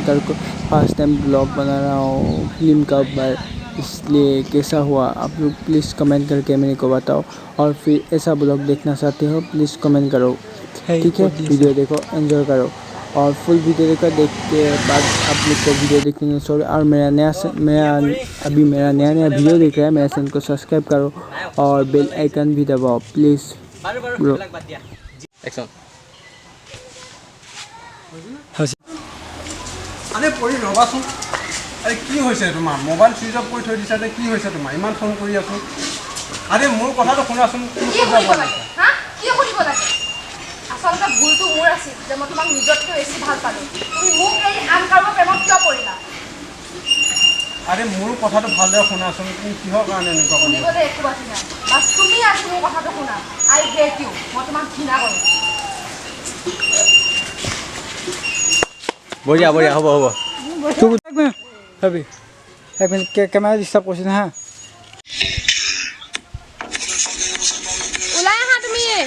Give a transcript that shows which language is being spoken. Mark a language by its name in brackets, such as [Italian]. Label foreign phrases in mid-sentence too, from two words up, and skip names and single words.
[Hindi] करके फर्स्ट टाइम ब्लॉग बना रहा हूँ फिल्म का ऊपर इसलिए कैसा हुआ आप लोग प्लीज़ कमेंट करके मेरे को बताओ और फिर ऐसा ब्लॉग देखना चाहते हो प्लीज़ कमेंट करो ठीक है वीडियो देखो एंजॉय करो और फुल वीडियो देखो देख के बाद आप लोग को वीडियो देखने सॉरी और मेरा नया वीडियो देख रहा है मेरे चैनल को सब्सक्राइब करो और बेल आइकन भी दबाओ प्लीज़ ब्रो [Assamese] আরে পৰি ৰবাচোন আরে কি হৈছে তোমাৰ মোবাইল সুইচ অফ কৰি থৈ দিছা নে কি হৈছে তোমাৰ ইমান ফোন কৰি আছো আরে মোৰ কথাটো শুনাচোন কি কৰিব লাগে হা কি কৰিব লাগে আসলতে ভুলটো মোৰ আছিল যে মই তোমাক নিজতকৈ বেছি ভাল পালো তুমি মোক এই আন কাৰোবাৰ প্ৰেমত কিয় পৰিলা আরে মোৰ কথাটো ভালদৰে শুনাচোন তুমি কিহৰ কাৰণে এনেকুৱা কৰিলা শুনিবলৈ একো বাকি নাই বাছ তুমি আছো মোৰ কথাটো শুনা [English] I hate you [Assamese] মই তোমাক ঘৃণা কৰোঁ বঢ়িয়া হ'ব [Hindi] अभी एक मिनट कैमरा डिस्टर्ब करछिन हाँ [Assamese] ওলাই আহা তুমি